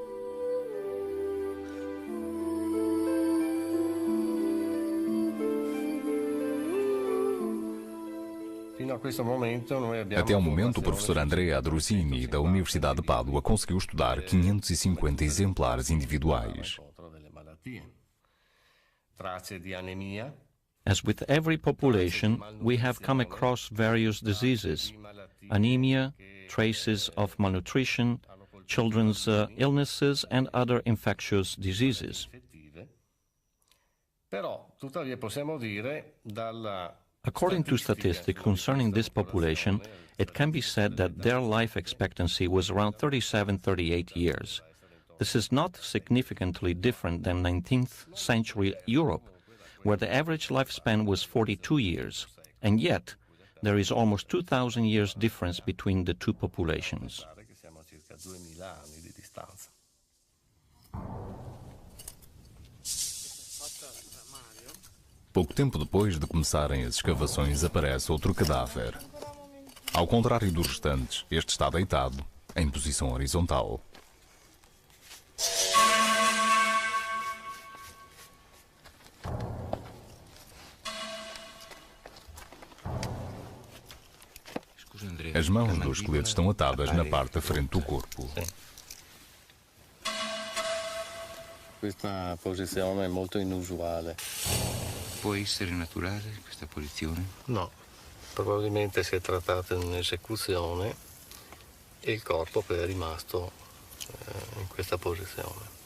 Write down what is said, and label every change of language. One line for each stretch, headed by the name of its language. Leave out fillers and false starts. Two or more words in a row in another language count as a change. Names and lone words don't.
Portuguese: Até ao momento, o professor Andrea Drusini, da Universidade de Pádua, conseguiu estudar 550 exemplares individuais.
English: As with every population, we have come across various diseases, anemia, traces of malnutrition, children's illnesses, and other infectious diseases. According to statistics concerning this population, it can be said that their life expectancy was around 37-38 years. This is not significantly different than 19th century Europe, where the average lifespan was 42 years, and yet there is almost 2,000 years difference between the two populations.
Portuguese: Pouco tempo depois de começarem as escavações, aparece outro cadáver. Ao contrário dos restantes, este está deitado, em posição horizontal. As mãos do esqueleto estão atadas na parte da frente do corpo.
Italian: Questa posizione è molto inusuale. Può essere naturale questa posizione? No, probabilmente si è trattato di un'esecuzione e il corpo poi è rimasto in questa posizione.